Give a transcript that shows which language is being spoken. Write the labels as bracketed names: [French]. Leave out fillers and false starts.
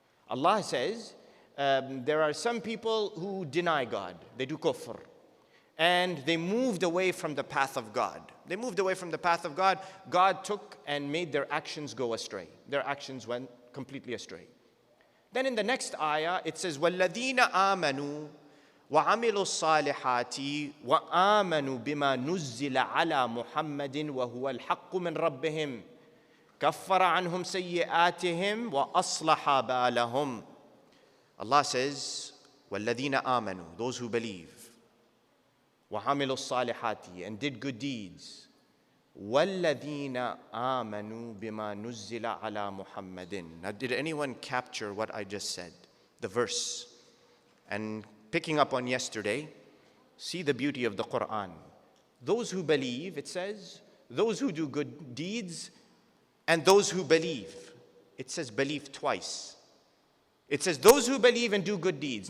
[English] Allah says, there are some people who deny God. They do kufr. And they moved away from the path of God. They moved away from the path of God. God took and made their actions go astray. Their actions went completely astray. Then in the next ayah, it says, [Arabic] وَالَّذِينَ آمَنُوا وَعَمِلُوا الصَّالِحَاتِ وَآمَنُوا بِمَا نُزِّلَ عَلَى مُحَمَّدٍ وَهُوَ الْحَقُّ مِنْ رَبِّهِمْ كَفَّرَ عَنْهُمْ سَيِّئَاتِهِمْ وَأَصْلَحَ بَالَهُمْ. [English] Allah says, [Arabic] وَالَّذِينَ آمَنُوا, [English] those who believe, [Arabic] وَعَمِلُوا الصَّالِحَاتِ, [English] and did good deeds, [Arabic] وَالَّذِينَ آمَنُوا بِمَا نُزِّلَ عَلَى مُحَمَّدٍ. [English] Now, did anyone capture what I just said? The verse. And picking up on yesterday, see the beauty of the Quran. Those who believe, it says, those who do good deeds, and those who believe. It says believe twice. It says those who believe and do good deeds.